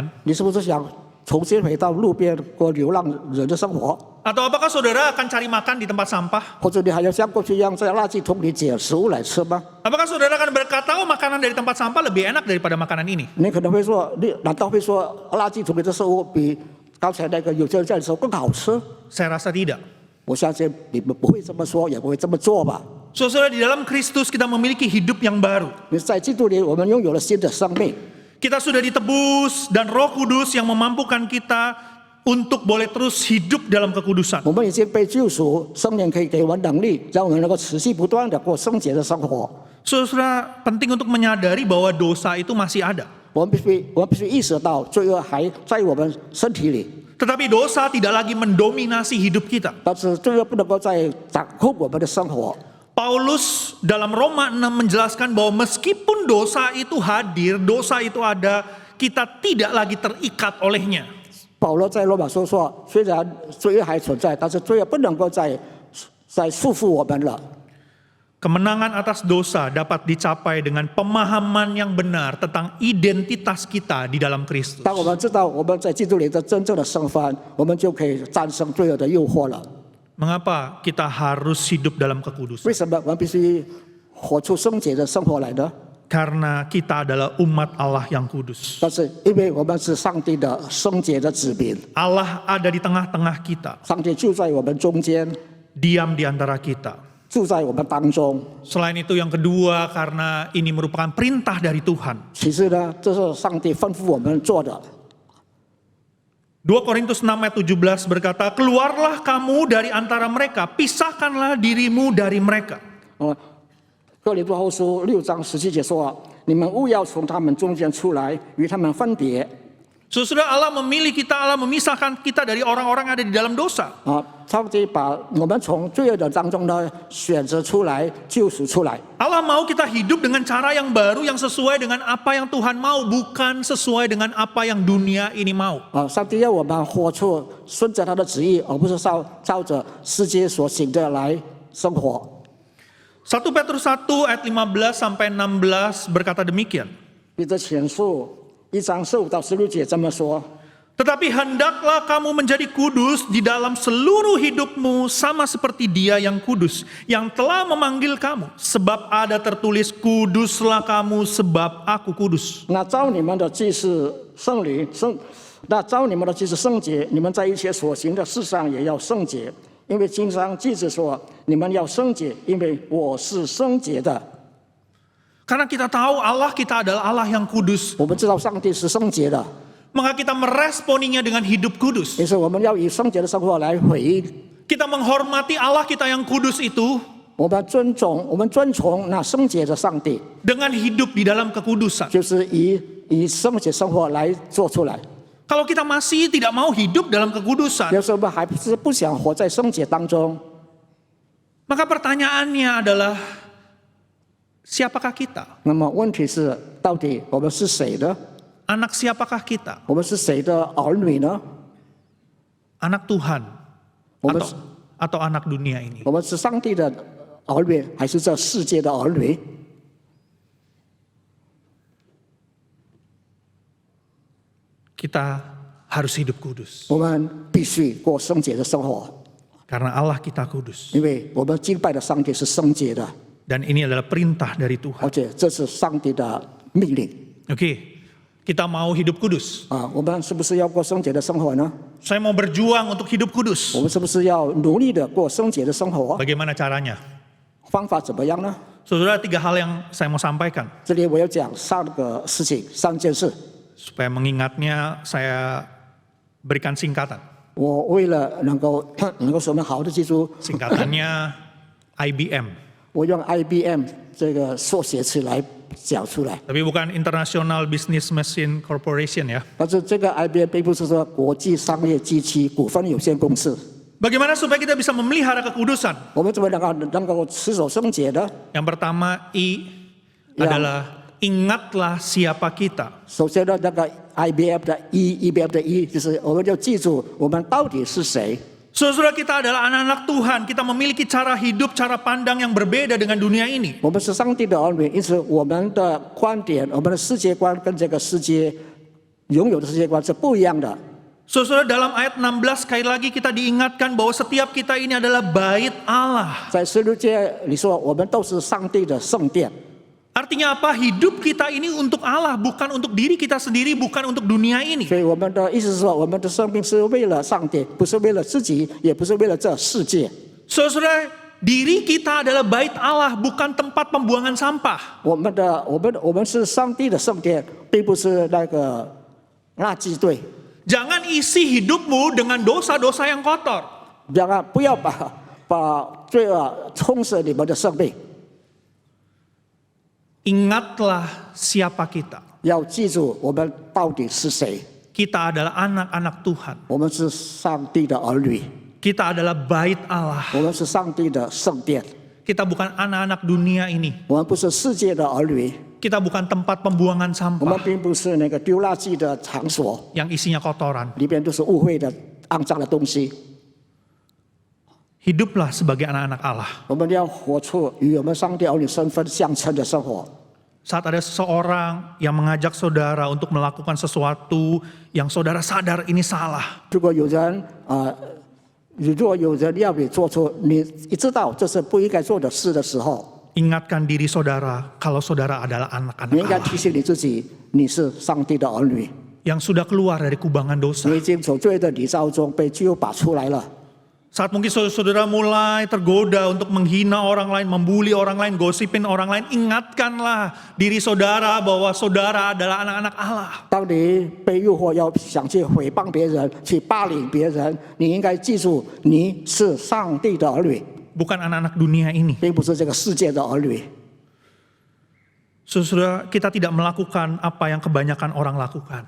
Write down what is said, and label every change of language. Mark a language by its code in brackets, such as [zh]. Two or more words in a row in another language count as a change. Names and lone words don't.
[zh] 你是不是想重新回到路边过流浪人的生活？ [id] Atau apakah saudara akan cari makan di tempat sampah? [zh] 或者你还要像过去一样在垃圾桶里捡食物来吃吗？ [id] Apakah saudara akan berkata, oh makanan dari tempat sampah lebih enak daripada makanan ini? [zh] 你可能会说，难道会说垃圾桶里的食物比刚才那个有钱人家的食物更好吃？ [id] Saya rasa tidak. [zh] 我相信你们不会这么说，也不会这么做吧。 [id] Saudara, di dalam Kristus kita memiliki hidup yang baru. [zh] 你在基督里，我们拥有了新的生命。 [id] Kita sudah ditebus dan Roh Kudus yang memampukan kita untuk boleh terus hidup dalam kekudusan. [zh] 我们已经被救赎，圣灵可以给我们能力，让我们能够持续不断的过圣洁的生活。 [id] Saudara, penting untuk menyadari bahwa dosa itu masih ada. [zh] 我们必须意识到罪恶还在我们身体里， [id] Tetapi dosa tidak lagi mendominasi hidup kita. [zh] 但是罪恶不能够再掌控我们的生活。 [id] Paulus dalam Roma 6 menjelaskan bahwa meskipun dosa itu hadir, dosa itu ada, kita tidak lagi terikat olehnya. [zh] 保罗在罗马书说，虽然罪恶还存在，但是罪恶不能够再束缚我们了。 [id] Kemenangan atas dosa dapat dicapai dengan pemahaman yang benar tentang identitas kita di dalam Kristus. [zh] 当我们知道我们在基督里的真正的身份，我们就可以战胜罪恶的诱惑了。 [id] Mengapa kita harus hidup dalam kekudusan? [zh] 为什么我们必须活出圣洁的生活来呢？ [id] Karena kita adalah umat Allah yang kudus. [zh] 但是因为我们是上帝的圣洁的子民， [id] Allah ada di tengah-tengah kita, [zh] 上帝就在我们中间， [id] diam di antara kita. [zh] 住在我们当中。 [id] Selain itu yang kedua, karena ini merupakan perintah dari Tuhan. [zh] 其次呢，这是上帝吩咐我们做的。 [id] 2 Korintus 6 ayat 17 berkata, keluarlah kamu dari antara mereka, pisahkanlah dirimu dari mereka. [zh] 哥林多后书6章17节说：“你们务要从他们中间出来，与他们分别。” [id] Saudara, Allah memilih kita, Allah memisahkan kita dari orang-orang yang ada di dalam dosa. [zh] 上帝把我们从罪恶的当中呢选择出来，救赎出来。 [id] Allah mau kita hidup dengan cara yang baru, yang sesuai dengan apa yang Tuhan mau, bukan sesuai dengan apa yang dunia ini mau. [zh] 上帝要我们活出顺着他的旨意，而不是照着世界所行的来生活。 [id] 1 Petrus 1 ayat 15 sampai 16 berkata demikian. [zh] 彼得前书1章15到16节这么说。 [id] Tetapi hendaklah kamu menjadi kudus di dalam seluruh hidupmu sama seperti Dia yang kudus, yang telah memanggil kamu. Sebab ada tertulis, kuduslah kamu sebab aku kudus. [zh] 那召你们的既是圣灵，那召你们的既是圣洁，你们在一切所行的事上也要圣洁，因为经上记着说，你们要圣洁，因为我是圣洁的。 [id] Karena kita tahu Allah kita adalah Allah yang kudus, [zh] 我们知道上帝是圣洁的， [id] maka kita meresponinya dengan hidup kudus. [zh] 因此我们要以圣洁的生活来回应。 [id] Kita menghormati Allah kita yang kudus itu [zh] 我们尊崇那圣洁的上帝， [id] dengan hidup di dalam kekudusan. [zh] 就是以圣洁生活来做出来。 [id] Kalau kita masih tidak mau hidup dalam kekudusan, [zh] 有时候我们还是不想活在圣洁当中， [id] maka pertanyaannya adalah, siapakah kita? [zh] 那么问题是，到底我们是谁呢？ [id] Anak siapakah kita? [zh] 我们是谁的儿女呢？ [id] Anak Tuhan [zh] 我们 [id] atau anak dunia ini? [zh] 我们是上帝的儿女，还是这世界的儿女？ [id] Kita harus hidup kudus. [zh] 我们必须过圣洁的生活。 [id] Karena Allah kita kudus. [zh] 因为我们敬拜的上帝是圣洁的， [id] Dan ini adalah perintah dari Tuhan. [zh] 而且这是上帝的命令 [id] Oke, kita mau hidup kudus. 啊。 [zh] 我们是不是要过圣洁的生活呢？ [id] Saya mau berjuang untuk hidup kudus. [zh] 我们是不是要努力的过圣洁的生活？ [id] Bagaimana caranya? [zh] 方法怎么样呢？ [id] Saudara, 3 hal yang saya mau sampaikan. [zh] 这里我要讲3个事情，3件事。 [id] Supaya mengingatnya, saya berikan singkatan. [zh] 我为了能够使我们好的记住， [id] Singkatannya IBM. [zh] 我用 IBM 这个缩写词来讲出来。 [id] Tapi bukan [en] International Business Machine Corporation [id] ya. [zh] 但是这个 IBM 并不是说国际商业机器股份有限公司。 [id] Bagaimana supaya kita bisa memelihara kekudusan? [zh] 我们怎么能够持守圣洁呢？ [id] Yang pertama, I Ya. adalah ingatlah siapa kita. [zh] 首先呢，那个 IBM 的 IBM 的 E 就是我们要记住我们到底是谁。 [id] Saudara, kita adalah anak-anak Tuhan. Kita memiliki cara hidup, cara pandang yang berbeda dengan dunia ini. [zh] 我们是上帝的儿女，因此我们的观点、我们的世界观跟这个世界拥有的世界观是不一样的。 [id] Saudara, dalam ayat 16 sekali lagi kita diingatkan bahwa setiap kita ini adalah bait Allah. [zh] 在十六节里说，我们都是上帝的圣殿。 [id] Artinya apa? Hidup kita ini untuk Allah, bukan untuk diri kita sendiri, bukan untuk dunia ini. [zh] 所以我们的意思是说，我们的生命是为了上帝，不是为了自己，也不是为了这世界。 [id] Saudara, diri kita adalah bait Allah, bukan tempat pembuangan sampah. [zh] 我们是上帝的圣殿，并不是那个垃圾堆。 [id] Jangan isi hidupmu dengan dosa-dosa yang kotor. [zh] 不要把罪恶充实你们的生命。 [id] Ingatlah siapa kita. [zh] 要记住我们到底是谁。 [id] Kita adalah anak-anak Tuhan. [zh] 我们是上帝的儿女， [id] Kita adalah bait Allah. [zh] 我们是上帝的圣殿， [id] Kita bukan anak-anak dunia ini. [zh] 我们不是世界的儿女， [id] Kita bukan tempat pembuangan [zh] 我们 [id] sampah [zh] 并不是那个丢垃圾的场所， [id] yang isinya kotoran. [zh] 里边都是污秽的、肮脏的东西。 [id] Hiduplah sebagai anak-anak Allah. [zh] 我们要活出与我们上帝儿女身份相称的生活。 [id] Saat ada seseorang yang mengajak saudara untuk melakukan sesuatu yang saudara sadar ini salah. [zh] 如果有人要你做出你知道这是不应该做的事的时候， [id] Ingatkan diri saudara kalau saudara adalah [zh] 你 [id] anak-anak [zh] 应该 [id] Allah [zh] 提醒你自己，你是上帝的儿女， [id] yang sudah keluar dari kubangan dosa. [zh] 你已经从罪的泥沼中被救拔出来了。 [id] Saat mungkin saudara mulai tergoda untuk menghina orang lain, membuli orang lain, gosipin orang lain, ingatkanlah diri saudara bahwa saudara adalah anak-anak Allah. [zh] 当你被诱惑要想去诽谤别人、去霸凌别人，你应该记住，你是上帝的儿女， [id] Bukan anak-anak dunia ini. [zh] 并不是这个世界的儿女。 [id] Saudara, kita tidak melakukan apa yang kebanyakan orang lakukan.